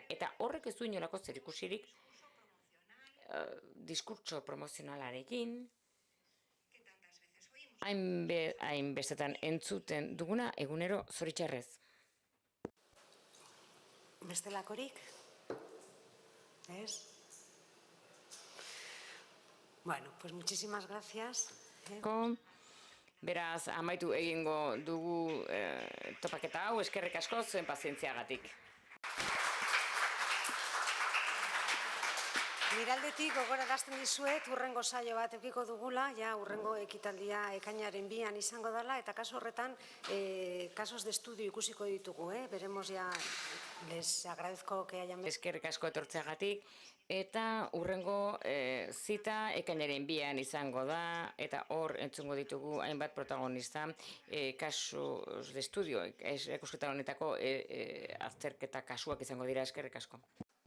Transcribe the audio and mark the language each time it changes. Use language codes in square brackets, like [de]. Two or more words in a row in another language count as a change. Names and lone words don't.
[eu] Eta horrek ez du inolako zerikusirik diskurtso promozionalarekin, hainbestetan entzuten duguna egunero zoritxarrez. Bestelakorik? Ez? [es] Bueno, pues muchísimas gracias. [eu] Beraz, amaitu egingo dugu topaketa hau, eskerrik asko zuen pazientziagatik. Miraldetik gogorarazten dizuet, urrengo saio bat edukiko dugula, urrengo ekitaldia ekainaren 2an izango dela, eta kasu horretan, [es] casos de estudio [eu] ikusiko ditugu, [es] veremos ya, les agradezco que hayan... [eu] Eskerrik asko etortzeagatik, eta urrengo zita ekainaren 2an izango da, eta hor entzungo ditugu hainbat protagonista, [es] casos de estudio, [eu] ikusketa honetako azterketa kasuak izango dira, eskerrik asko.